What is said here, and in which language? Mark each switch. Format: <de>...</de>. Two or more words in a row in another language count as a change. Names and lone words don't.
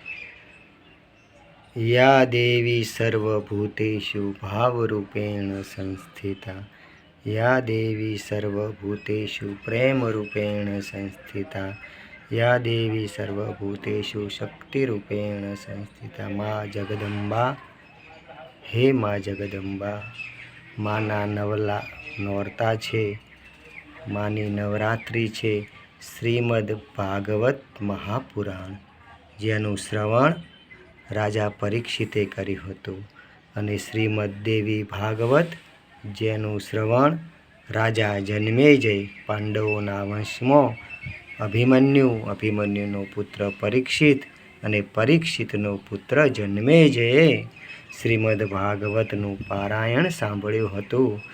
<sa>या देवी सर्वभूतेषु भावरूपेण संस्थिता, या देवी सर्वभूतेषु प्रेमरूपेण संस्थिता, या देवी सर्वभूतेषु शक्तिरूपेण संस्थिता।</sa> <gu>મા જગદંબા, હે મા જગદંબા, માના નવરતા છે, માની નવરાત્રિ છે। श्रीमद् भागवत महापुराण जेનું શ્રવણ રાજા પરીક્ષિતે કર્યું હતું અને શ્રીમદ્ દેવી ભાગવત જેનું શ્રવણ રાજા જન્મેજય પાંડવોના વંશમાં અભિમન્યુનો પુત્ર પરીક્ષિત અને પરીક્ષિતનો પુત્ર જન્મેજયે શ્રીમદ્ ભાગવતનું પારાયણ સાંભળ્યું હતું।</gu>